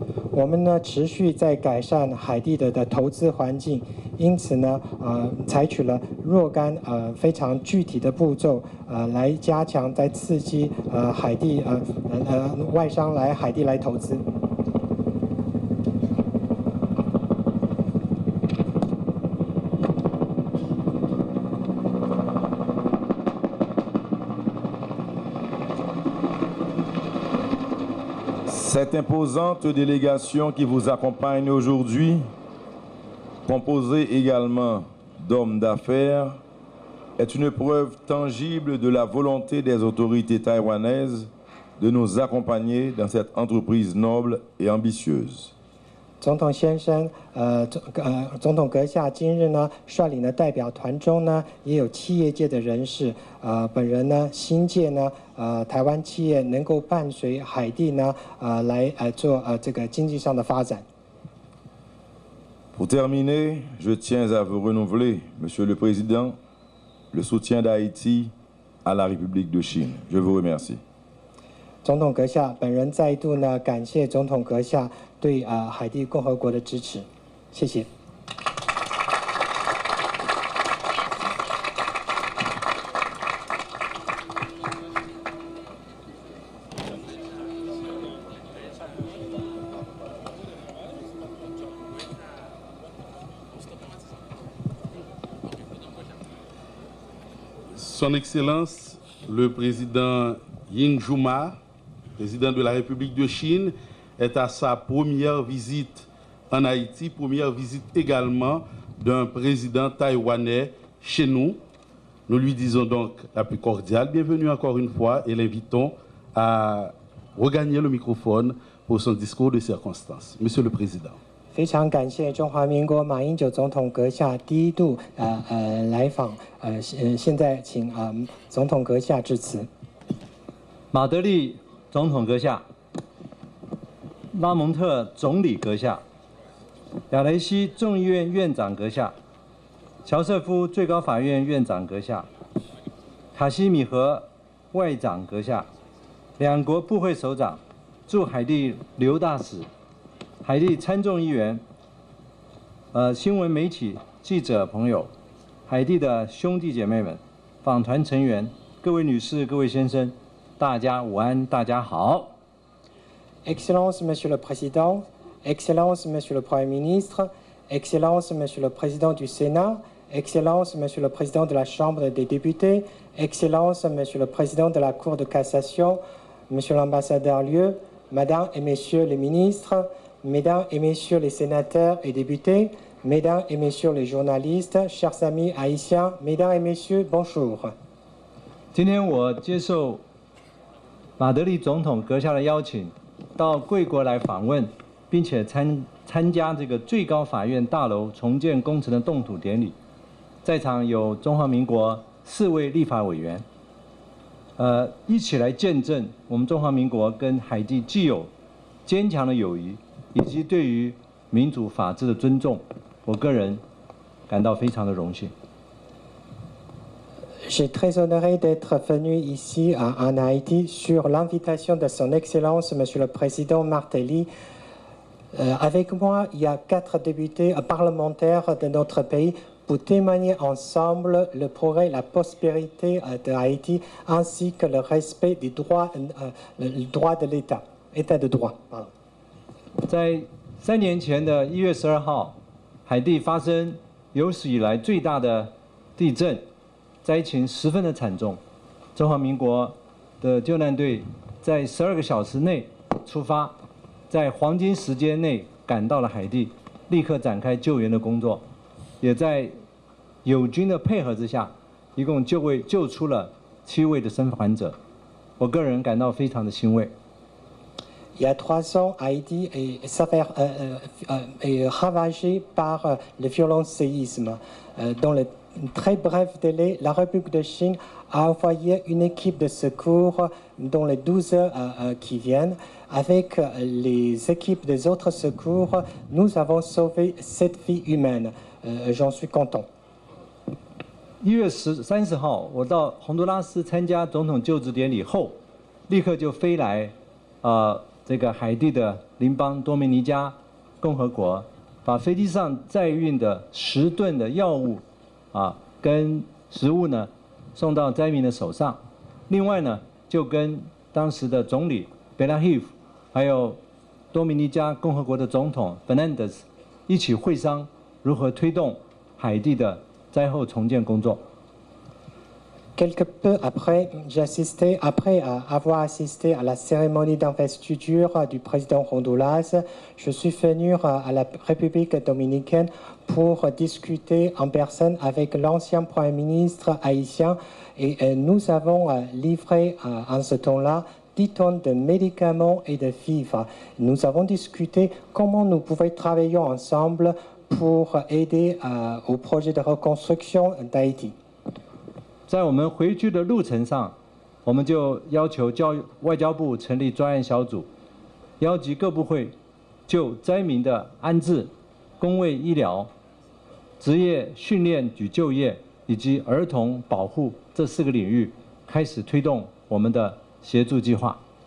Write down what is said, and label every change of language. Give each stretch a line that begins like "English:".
Chinese: 我们呢持续在改善海地的投资环境，因此呢采取了若干非常具体的步骤来加强，在刺激海地外商来海地来投资。
French: Cette imposante délégation qui vous accompagne aujourd'hui, composée également d'hommes d'affaires, est une preuve tangible de la volonté des autorités taïwanaises de nous accompagner dans cette entreprise noble et ambitieuse.
Chinese: 总统先生，总统阁下今日呢率领的代表团中呢，也有企业界的人士，本人呢新界呢，台湾企业能够伴随海地呢，来做这个经济上的发展。
French: Pour terminer, je tiens à vous renouveler, Monsieur le Président, le soutien d'Haïti à la République de Chine. Je vous remercie.
Chinese: 总统阁下，本人再度呢感谢总统阁下对海地共和国的支持，谢谢。
French: Son Excellence, le président Ying Juma, président de la République de Chine, est à sa première visite en Haïti, première visite également d'un président taïwanais chez nous. Nous lui disons donc la plus cordiale bienvenue encore une fois et l'invitons à regagner le microphone pour son discours de circonstance. Monsieur le Président.
Chinese: 非常感谢中华民国马英九总统阁下第一度来访，现在请总统阁下致辞。马德里总统阁下，拉蒙特总理阁下，亚雷西众议院院长阁下，乔瑟夫最高法院院长阁下，卡西米和外长阁下，两国部会首长，驻海地刘大使，海地参众议员，新闻媒体记者朋友，海地的兄弟姐妹们，访团成员，各位女士、各位先生，大家午安，大家好。
French: Excellence, Monsieur le Président, Excellence, Monsieur le Premier ministre, Excellence, Monsieur le Président du Sénat, Excellence, Monsieur le Président de la Chambre des députés, Excellence, Monsieur le Président de la Cour de cassation, Monsieur l'ambassadeur Lieu, Madame et Messieurs les ministres, Mesdames et Messieurs les sénateurs et députés, Mesdames et Messieurs les journalistes, chers amis haïtiens, Mesdames et Messieurs, bonjour.
Chinese: 今天我接受马德里总统阁下的邀请，到贵国来访问，并且参加这个最高法院大楼重建工程的动土典礼。在场有中华民国4位立法委员，一起来见证我们中华民国跟海地既有坚强的友谊，以及对于民主法治的尊重。我个人感到非常的荣幸。
French: Je suis très honoré d'être venu ici en Haïti sur l'invitation de Son Excellence, Monsieur le Président Martelly. Avec moi, il y a 4 députés parlementaires de notre pays pour témoigner ensemble le progrès, la prospérité de Haïti, ainsi que le respect des droits, le droit de l'État, État de droit.
Chinese: 在3年前的1月12号，海地发生有史以来最大的地震。灾情十分的惨重，中华民国的救难队在12个小时内出发，在黄金时间内赶到了海地，立刻展开救援的工作，也在友军的配合之下，一共救出了7位的生还者。我个人感到非常的欣慰。
French: Il y a 3 ans, Haïti est ravagé par le violent séisme. Dans le très bref délai, la République de Chine a envoyé une équipe de secours dans les 12 heures qui viennent. Avec les équipes des autres secours, nous avons sauvé 7 vies humaines. J'en suis content.
Chinese: 1月30号，我到洪都拉斯参加总统就职典礼后，立刻就飞来，这个海地的邻邦多米尼加共和国，把飞机上载运的10吨的药物，跟食物呢送到灾民的手上。另外呢，就跟当时的总理贝拉希夫，还有多米尼加共和国的总统 Fernandez 一起会商，如何推动海地的灾后重建工作。
French: Quelque peu après, après avoir assisté à la cérémonie d'investiture du président Honduras, je suis venu à la République dominicaine pour discuter en personne avec l'ancien Premier ministre haïtien et nous avons livré en ce temps-là 10 tonnes de médicaments et de vivres. Nous avons discuté comment nous pouvions travailler ensemble pour aider au projet de reconstruction d'Haïti.
Chinese: 在我们回去的路程上，我们就要求外交部成立专案小组，邀集各部会就灾民的安置、公卫医疗、职业训练与就业以及儿童保护这4个领域，开始推动我们的协助计划。